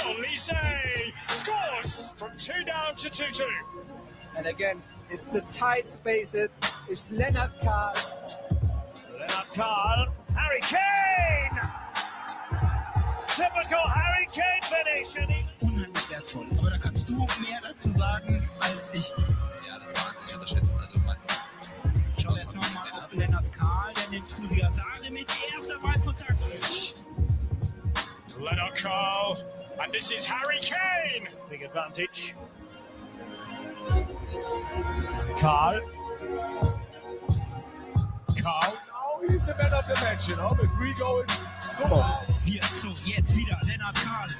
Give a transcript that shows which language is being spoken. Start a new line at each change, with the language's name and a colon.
English: Elise scores from 2 down to 2-2. And again, it's the tight spaces. It's Leonard Karl. Lennart Karl, Harry Kane! Typical Harry Kane finish.
German: Unheimlich wertvoll. Aber da kannst du mehr dazu sagen als ich. Ja, das war nicht unterschätzen. Also man Schau erst nochmal auf Lennart Karl, der nimmt Kuzo mit erster Ballkontakt.
English: Lennart Karl, and this is Harry Kane. Big advantage. Kahl. Karl. Oh, he's the man of the match, you know, with 3 goals. So far.
German: Hier, so, jetzt wieder Lennart Karl.